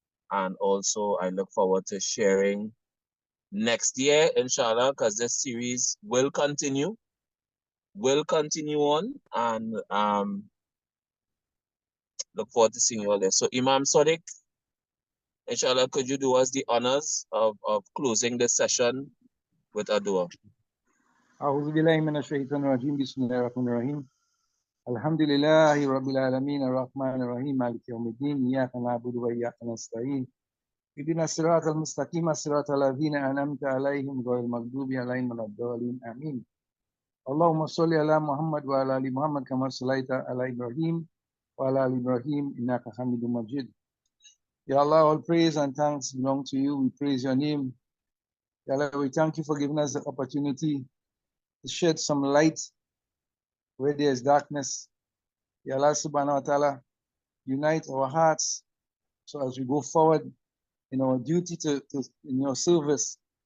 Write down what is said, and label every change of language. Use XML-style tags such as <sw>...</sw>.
<en>And also I look forward to sharing next year, inshallah, because this series will continue on, and look forward to seeing you all there. So Imam Sadiq, inshallah, could you do us the honors of closing this session with a dua?</en> <ar>أعوذ بالله من الشيطان الرجيم بسم الله الرحمن الرحيم الحمد لله رب العالمين الرحمن الرحيم مالك يوم الدين إياك نعبد وإياك نستعين اهدنا الصراط المستقيم صراط الذين أنعمت عليهم غير المغضوب عليهم ولا الضالين آمين اللهم صل على محمد وعلى آل محمد كما صليت على إبراهيم وعلى آل إبراهيم إنك حميد مجيد.</ar> <en>Ya Allah, all praise and thanks belong to you. We praise your name. Ya Allah, we thank you for giving us the opportunity to shed some light where there is darkness. Ya Allah subhanahu wa ta'ala, unite our hearts so as we go forward in our duty in your service.</en>